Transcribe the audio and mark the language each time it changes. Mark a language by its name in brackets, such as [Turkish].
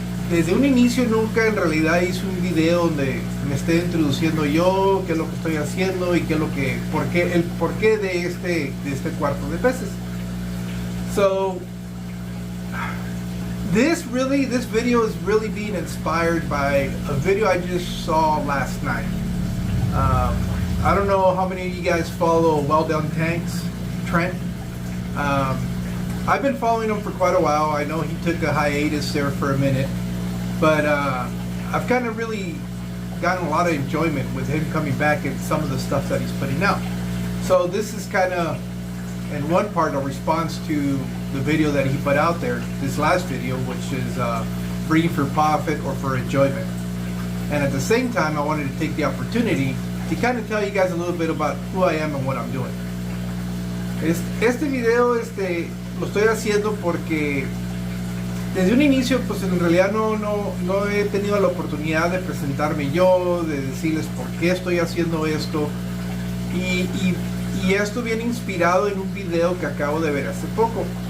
[Spanish] Desde un inicio nunca en realidad hice un video donde me esté introduciendo yo, qué es lo que estoy haciendo y qué es lo que, el porqué de este cuarto de peces. [English] So this video is really being inspired by a video I just saw last night. I don't know how many of you guys follow Well Done Tanks, Trent. I've been following him for quite a while. I know he took a hiatus there for a minute, but I've kind of really gotten a lot of enjoyment with him coming back and some of the stuff that he's putting out. So this is kind of, in one part, a response to the video that he put out there, this last video, which is breeding for profit or for enjoyment. And at the same time, I wanted to take the opportunity to kind of tell you guys a little bit about who I am and what I'm doing. [Spanish] Este video lo estoy haciendo porque desde un inicio pues en realidad no he tenido la oportunidad de presentarme yo, de decirles por qué estoy haciendo esto, y esto viene inspirado en un video que acabo de ver hace poco.